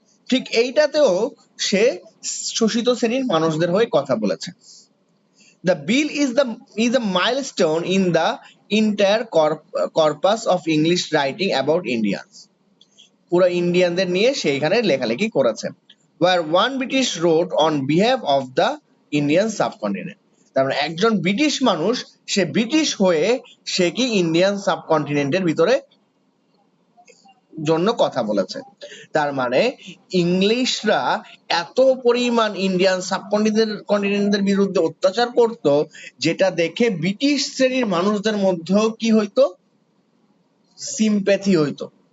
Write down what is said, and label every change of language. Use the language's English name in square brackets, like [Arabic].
[Bangla] ঠিক এইটাতেও সে শোষিত শ্রেণীর মানুষদের হয়ে কথা বলেছে। [English] The bill is a milestone in the entire corpus of English writing about Indians. [Bangla] পুরো ইন্ডিয়ানদের নিয়ে সেইখানে লেখালেখি করেছে। [English] Where one British wrote on behalf of the Indian subcontinent. [Bangla] তার মানে একজন ব্রিটিশ মানুষ, সে ব্রিটিশ হয়ে সে কি ইন্ডিয়ান সাবকন্টিনেন্টের ভিতরে জন্য কথা বলেছে। তার মানে ইংলিশরা এত পরিমাণ ইন্ডিয়ান সাবকন্টিনেন্টের বিরুদ্ধে অত্যাচার করত, যেটা দেখে ব্রিটিশ শ্রেণীর মানুষদের মধ্যেও কি হইতো, সিম্প্যাথি হইতো।